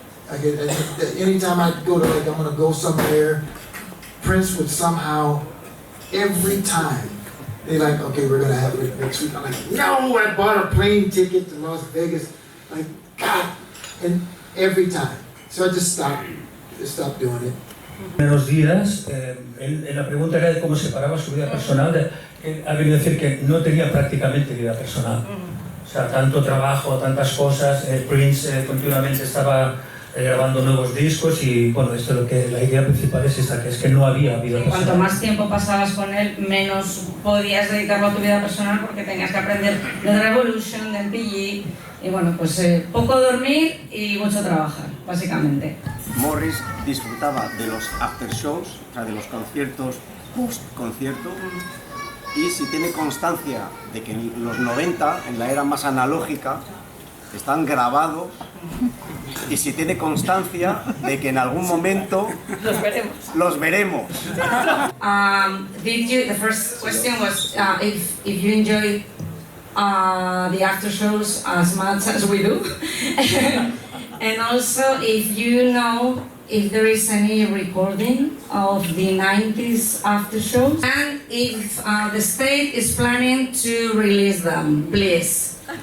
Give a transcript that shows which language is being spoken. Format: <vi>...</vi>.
<en>Anytime I go to, like, I'm gonna go somewhere, Prince would somehow, every time, they're like, okay, we're gonna have it next week. I'm like, no, I bought a plane ticket to Las Vegas. Like, God, and every time. So I just stopped doing it.</en> <es>Menos días, en la pregunta era de cómo separaba su vida personal, ha venido a decir que no tenía prácticamente vida personal. O sea, tanto trabajo, tantas cosas, Prince continuamente estaba grabando nuevos discos y bueno, esto lo que la idea principal es esta, que es que no había vida personal. Cuanto más tiempo pasabas con él, menos podías dedicarlo a tu vida personal porque tenías que aprender de Revolution, de MPG y bueno, pues poco dormir y mucho trabajar, básicamente. Morris disfrutaba de los after shows, o sea, de los conciertos post-concierto, y si tiene constancia de que en los 90, en la era más analógica, están grabados, y si tiene constancia de que en algún momento los veremos.</es> <en>The first question was if you enjoy the after shows as much as we do. And also, if you know if there is any recording of the 90s after shows, and if the state is planning to release them, please.</en>